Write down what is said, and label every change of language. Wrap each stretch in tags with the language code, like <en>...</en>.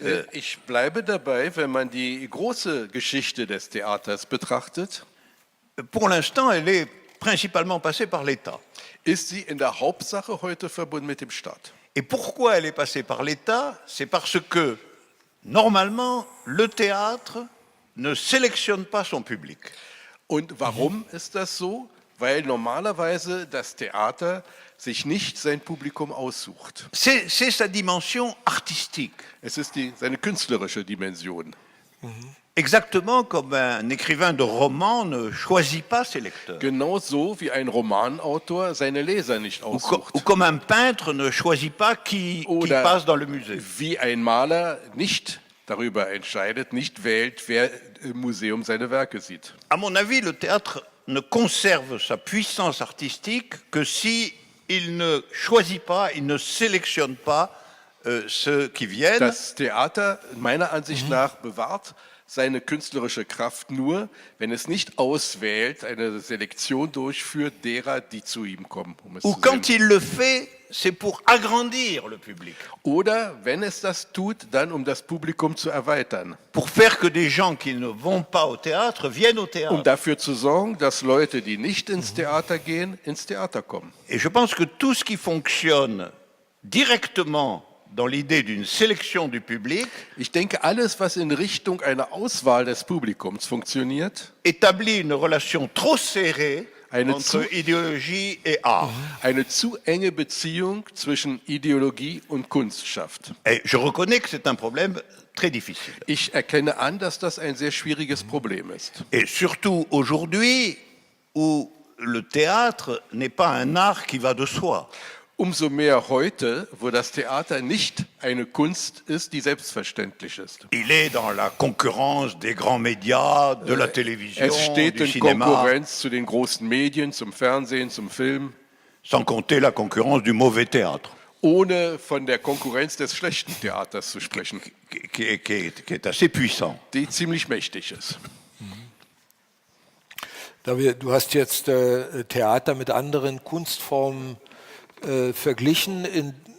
<de>Ich bleibe dabei, wenn man die große Geschichte des Theaters betrachtet,</de> <fr>pour l'instant, elle est principalement passée par l'État.</fr> <de>ist sie in der Hauptsache heute verbunden mit dem Staat.</de> <fr>Et pourquoi elle est passée par l'État? C'est parce que, normalement, le théâtre ne sélectionne pas son public.</fr> <de>Und warum ist das so? Weil normalerweise das Theater sich nicht sein Publikum aussucht.</de> <fr>C'est sa dimension artistique.</fr> <de>Es ist seine künstlerische Dimension.</de> <fr>Exactement comme un écrivain de roman ne choisit pas ses lecteurs.</fr> <de>Genauso wie ein Romanautor seine Leser nicht aussucht.</de> <fr>Ou comme un peintre ne choisit pas qui passe dans le musée.</fr> <de>Wie ein Maler nicht darüber entscheidet, nicht wählt, wer im Museum seine Werke sieht.</de> <fr>À mon avis, le théâtre ne conserve sa puissance artistique que si il ne choisit pas, il ne sélectionne pas ceux qui viennent.</fr> <de>Das Theater, meiner Ansicht nach, bewahrt seine künstlerische Kraft nur, wenn es nicht auswählt, eine Selektion durchführt derer, die zu ihm kommen.</de> <fr>Ou quand il le fait, c'est pour agrandir le public.</fr> <de>Oder wenn es das tut, dann um das Publikum zu erweitern.</de> <fr>Pour faire que des gens qui ne vont pas au théâtre viennent au théâtre.</fr> <de>Um dafür zu sorgen, dass Leute, die nicht ins Theater gehen, ins Theater kommen.</de> <fr>Et je pense que tout ce qui fonctionne directement dans l'idée d'une sélection du public,</fr> <de>Ich denke, alles, was in Richtung einer Auswahl des Publikums funktioniert,</de> <fr>établit une relation trop serrée</fr> <de>Eine</de> <fr>entre idéologie et art.</fr> <de>eine zu enge Beziehung zwischen Ideologie und Kunst schafft.</de> <fr>Et je reconnais que c'est un problème très difficile.</fr> <de>Ich erkenne an, dass das ein sehr schwieriges Problem ist.</de> <fr>Et surtout aujourd'hui, où le théâtre n'est pas un art qui va de soi.</fr> <de>Umso mehr heute, wo das Theater nicht eine Kunst ist, die selbstverständlich ist.</de> <fr>Il est dans la concurrence des grands médias, de la télévision,</fr> <de>Es steht</de> <fr>du</fr> <de>in</de> <fr>cinéma,</fr> <de>Konkurrenz zu den großen Medien, zum Fernsehen, zum Film,</de> <fr>sans compter la concurrence du mauvais théâtre,</fr> <de>ohne von der Konkurrenz des schlechten Theaters zu sprechen,</de> <fr>qui est assez puissant.</fr> <de>die ziemlich mächtig ist. Du hast jetzt Theater mit anderen Kunstformen verglichen.</de>